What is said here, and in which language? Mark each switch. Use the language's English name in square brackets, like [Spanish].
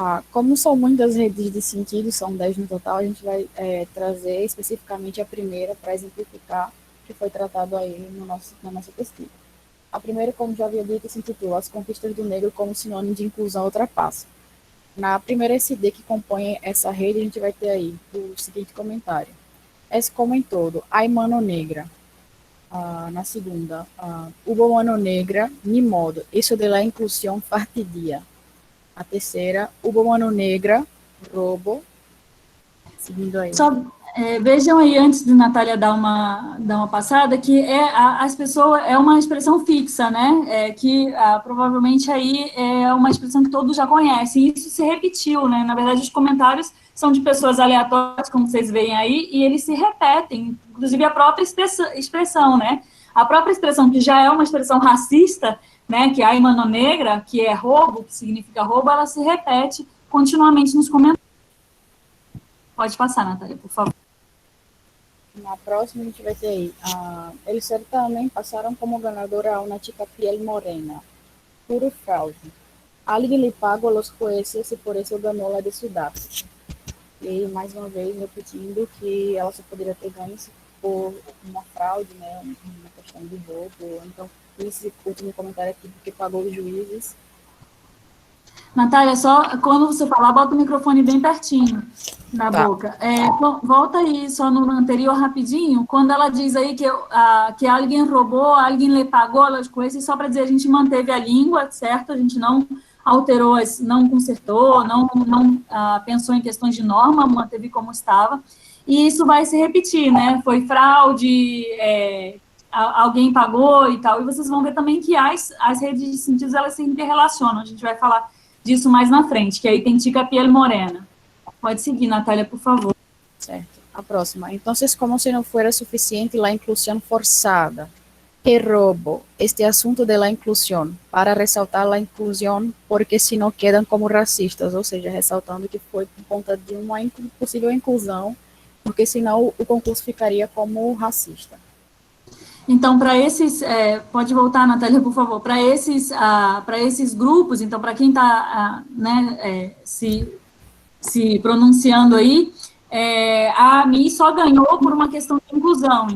[Portuguese] Como são muitas redes de sentido, são 10 no total, a gente vai trazer especificamente a primeira para exemplificar o que foi tratado aí na nossa pesquisa. A primeira, como já havia dito, se intitula As Conquistas do Negro como Sinônimo de Inclusão Ultrapassa. Na primeira SD que compõe essa rede, a gente vai ter aí o seguinte comentário. [Spanish] Es como em todo, hay mano negra. [Portuguese] Na segunda, [Spanish] hubo mano negra, ni modo, isso de la inclusión fastidia. [Portuguese] A terceira, [Spanish] hubo mano negra, robo. [Portuguese] Seguindo aí. Só vejam aí, antes de Natália dar uma passada, que as pessoas é uma expressão fixa, né? Que provavelmente aí é uma expressão que todos já conhecem. E isso se repetiu, né? Na verdade, os comentários são de pessoas aleatórias, como vocês veem aí, e eles se repetem, inclusive a própria expressão, né? A própria expressão, que já é uma expressão racista, né? Que é a mano negra, que é roubo, que significa roubo, ela se repete continuamente nos comentários. Pode passar, Natália, por favor. Na próxima, a gente vai ter aí. [Spanish] Eles também passaram como ganadora a una chica piel morena. Puro fraude. Alguien le pagó a los jueces [Portuguese] e por isso ganhou [Spanish] la de Sudáfrica. [Portuguese] E, mais uma vez, repetindo que ela só poderia ter ganho se for uma fraude, né, uma questão de roubo. Então, esse último comentário aqui, porque pagou os juízes. Natália, só quando você falar, bota o microfone bem pertinho na boca. Volta aí só no anterior rapidinho, quando ela diz aí que alguém roubou, alguém lhe pagou as coisas, só para dizer, a gente manteve a língua, certo? A gente não alterou, não consertou, não pensou em questões de norma, manteve como estava. E isso vai se repetir, né? Foi fraude, alguém pagou e tal. E vocês vão ver também que as redes de sentidos, elas se interrelacionam. A gente vai falar disso mais na frente, que aí tem chica piel morena. Pode seguir, Natália, por favor. Certo. A próxima. [Spanish] Entonces, como si no fuera suficiente la inclusión forzada. Que robo este asunto de la inclusión para ressaltar la inclusión, porque si no quedan como racistas, [Portuguese] ou seja, ressaltando que foi por conta de uma possível inclusão, porque senão o concurso ficaria como racista. Então, para esses, pode voltar, Natália, por favor, para esses grupos, então, para quem está se pronunciando aí, a AMI só ganhou por uma questão de inclusão.